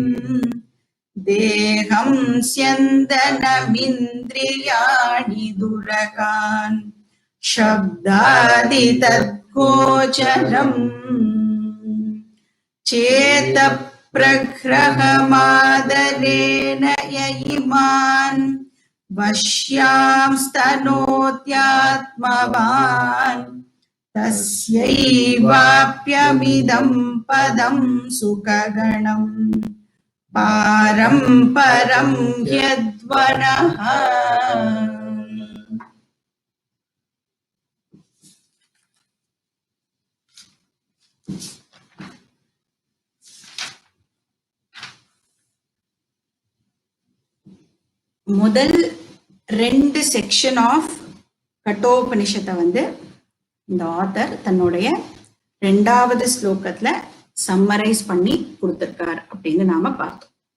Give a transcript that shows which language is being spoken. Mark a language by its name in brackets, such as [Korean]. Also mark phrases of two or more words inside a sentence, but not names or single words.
[Sanskrit] देहं स्यन्दनमिन्द्रियाणि दुरकान् शब्दादि तद्गोचरम् चेतप्रग्रहमादरेण य इमान् वश्यां स्तनोत्यात्मवान् तस्यैवाप्यमिदं पदं सुखगणं पारं परं यद्वनः. [Tamil] முதல் 2 [English] section of [Tamil] கட்டோபனிஷத்தை இந்த ஆத்தர் தன்னுடைய 2வது ஸ்லோகத்துல சம்மரைஸ் பண்ணி கொடுத்திருக்கார் அப்படின்னு நாம பார்த்தோம்.